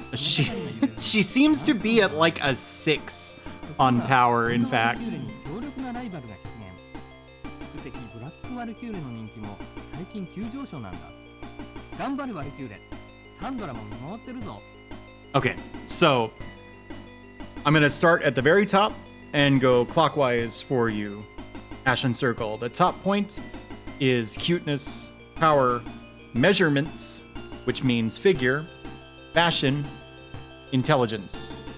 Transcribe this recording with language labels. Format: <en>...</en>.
<en>She seems to be at like a 6 on power, in</en> <ja>このワル</ja> <en>fact.</en> <ja>キューレに強力なライバルが出現。宿敵ブラックワルキューレの人気も最近急上昇なんだ。頑張れワルキューレ。サンドラも見守ってるぞ。</ja> <en>Okay, so I'm gonna start at the very top and go clockwise for you. Ashen Circle. The top point is cuteness, power, measurements, which means figure, fashion, intelligence.</en>